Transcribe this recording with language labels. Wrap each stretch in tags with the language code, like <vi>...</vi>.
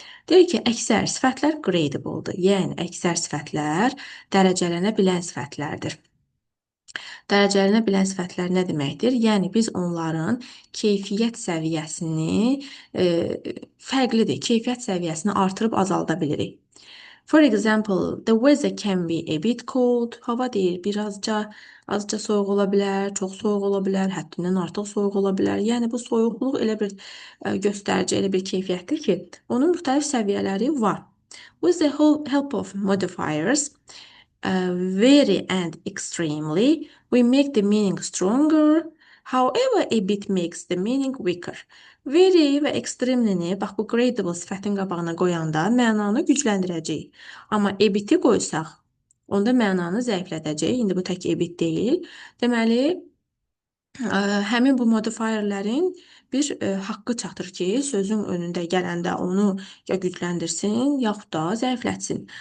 <az>Deyir ki, əksər sifətlər gradable-dır. Yəni, əksər sifətlər dərəcələnə bilən sifətlərdir. Dərəcələnə bilən sifətlər nə deməkdir? Yəni biz onların keyfiyyət səviyyəsini fərqlidir. Keyfiyyət səviyyəsini artırıb azalda bilirik.</az> <en>For example, the weather can be a bit cold.</en> <az>Hava deyir, azca soyuq ola bilər, çox soyuq ola bilər, həddindən artıq soyuq ola bilər. Yəni bu soyuqluq elə bir göstərici, elə bir keyfiyyətdir ki, onun müxtəlif səviyyələri var.</az> <en>With the help of modifiers, very and extremely, we make the meaning stronger. However, a bit makes the meaning weaker.</en> <az>Very və extremely-ni, bax bu gradable sifətin qabağına qoyanda mənanı gücləndirəcək. Amma a bit-i qoysaq, onda mənanı zəiflədəcək. İndi bu tək a bit deyil. Deməli, həmin bu modifierlərin bir haqqı çatır ki, sözün önündə gələndə onu ya gücləndirsin, yaxud da zəiflətsin.</az>